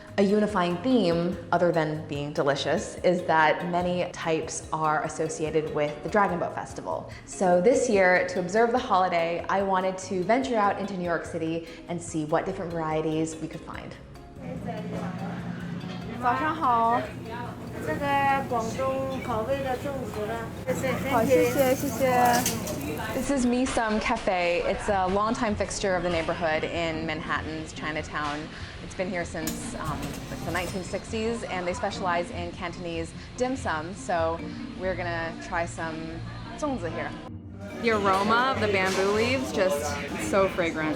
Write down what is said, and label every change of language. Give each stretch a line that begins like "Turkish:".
English: A unifying theme, other than being delicious, is that many types are associated with the Dragon Boat Festival. So this year, to observe the holiday, I wanted to venture out into New York City and see what different varieties we could find.
Chinese: 早上好，这个广东口味的粽子呢，好，谢谢，谢谢。
English: This is Me Some Cafe. It's a longtime fixture of the neighborhood in Manhattan's Chinatown. It's been here since like the 1960s, and they specialize in Cantonese dim sum. So we're gonna try some zongzi here. The aroma of the bamboo leaves just so fragrant.